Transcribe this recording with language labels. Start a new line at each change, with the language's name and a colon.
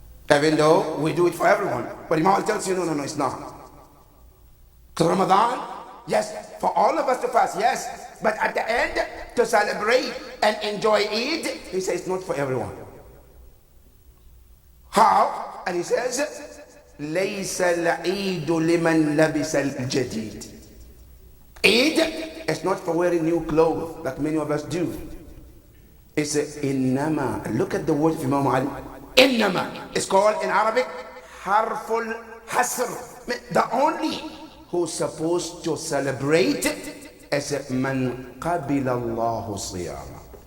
English: Even though we do it for everyone. But Imam Ali tells you, no, it's not. So Ramadan, yes, for all of us to fast, yes. But at the end, to celebrate and enjoy Eid, he says it's not for everyone. How? And he says,
Arabic: لَيْسَ الْعِيدُ لِمَنْ لَبِسَ الْجَدِيدِ.
English: Eid is not for wearing new clothes like many of us do. It's innama. Look at the word of Imam Ali. Innama. It's called in Arabic harful hasr. The only who's supposed to celebrate is
Arabic: man qabila Allahu siyama.